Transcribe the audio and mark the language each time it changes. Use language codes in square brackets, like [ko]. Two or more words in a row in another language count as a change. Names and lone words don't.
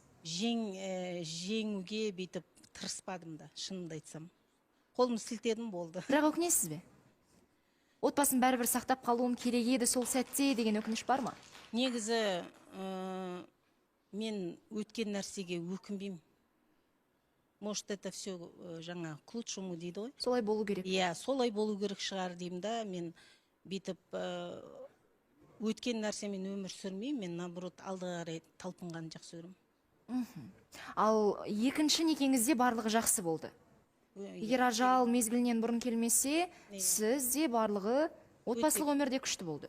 [kk] жеңуге бүйтіп тырыспадым да, шынымды айтсам. Қолым сілтедім, болды. Бірақ өкінесіз бе? Отбасын бәрібір сақтап қалуым керек еді сол сәтте деген өкініш бар ма? Негізі мен өткен нәрсеге өкінбеймін. [ru] Может, это все жаңа к лучшему [kk] дейді ғой. Солай болу керек. Иә, солай болу керек шығар деймін да, мен бүйтіп өткен нәрсемен өмір сүрмеймін, мен наоборот алдыға қарай талпынғанды жақсы көремін. Ал екінші некеңізде барлығы жақсы болды. Егер ажал мезгілінен бұрын келмесе, сізде барлығы отбасылық өмірде күшті болды.